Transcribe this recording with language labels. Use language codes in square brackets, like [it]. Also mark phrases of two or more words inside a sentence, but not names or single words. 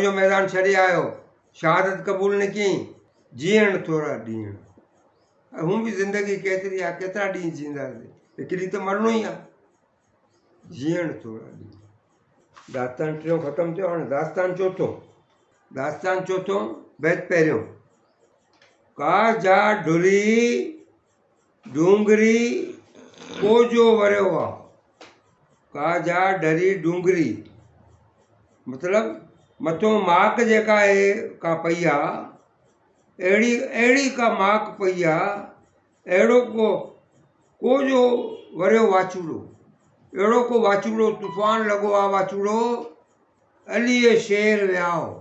[sd] जो मैदान छॾे आयो शहादत क़बूल न कयईं जीअण थोरा ॾींहं हूं बि ज़िंदगी केतिरी आहे केतिरा ॾींहं जींदासीं हिकिड़ी त मरणो ई आहे जीअण थोरा ॾींहं दास्तान 3 ख़तमु थियो हाणे दास्तान चोथों बैत पहिरियों काजा ढुरी डूंगरी कोजो वरियो आहे काजा ढरी डूंगरी मतिलबु मथो माक जेका आहे का पई आहे अहिड़ी का माक पई आहे अहिड़ो कोजो वरियो वाचूड़ो अहिड़ो को वाचूड़ो तूफ़ान लॻो आहे वाचूड़ो अलीअ शेर वियाओ